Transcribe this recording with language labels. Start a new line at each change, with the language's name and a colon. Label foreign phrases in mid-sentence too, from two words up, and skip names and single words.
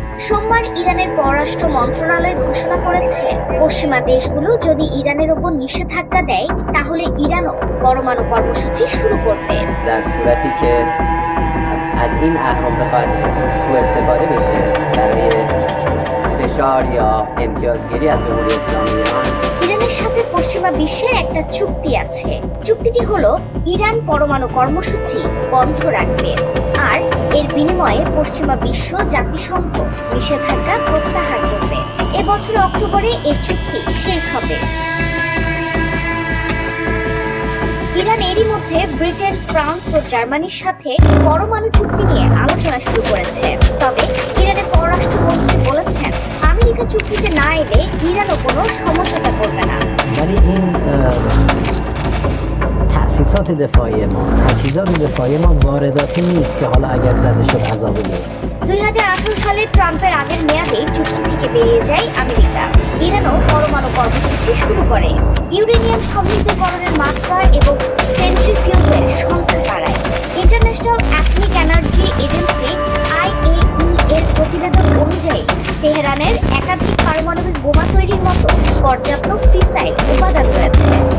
Bangla: সোমবার ইরানের পররাষ্ট্র মন্ত্রণালয় ঘোষণা করেছে, পশ্চিমা দেশগুলো যদি ইরানের ওপর নিষেধাজ্ঞা দেয় তাহলে ইরানও পরমাণু কর্মসূচি শুরু করবে।
Persian: در صورتی که از این اهرام بخواد سوء استفاده بشه برای فشار یا امتیازگیری از جمهوری اسلامی ایران।
Bangla: ইরানের সাথে পশ্চিমা বিশ্বের একটা চুক্তি আছে। চুক্তিটি হলো ইরান পরমাণু কর্মসূচি বন্ধ রাখবে আর এর বিনিময়ে পশ্চিমা বিশ্ব জাতিসংঘ নিষেধাজ্ঞা প্রত্যাহার করবে। এবছর অক্টোবরে এই চুক্তি শেষ হবে। ইরান এরই মধ্যে ব্রিটেন, ফ্রান্স ও জার্মানির সাথে পরমাণু চুক্তি নিয়ে আলোচনা শুরু করেছে। তবে ইরানের পররাষ্ট্রমন্ত্রী বলেছেন, আমেরিকা চুক্তিতে না এলে ইরানও কোনো সমঝোতা করবে না।
Persian: ولی این تأسیسات دفاعی ما وارداتی نیست که حالا اگر زده شد عذاب میاد।
Bangla: 2018 সালে ট্রাম্পের আগের মেয়াদে চুক্তি থেকে বেরিয়ে যায় আমেরিকা। ইরানও পরমাণু কর্মসূচি শুরু করে, ইউরেনিয়াম সমৃদ্ধকরণের মাত্রা এবং সেন্ট্রিফিউজের সংখ্যা বাড়ায়। ইন্টারন্যাশনাল অ্যাটমিক এনার্জি এজেন্সি IAEA এর প্রতিবেদন অনুযায়ী তেহরানের একাধিক পারমাণবিক বোমা তৈরির মতো পর্যাপ্ত ফিসাইল উপাদান রয়েছে।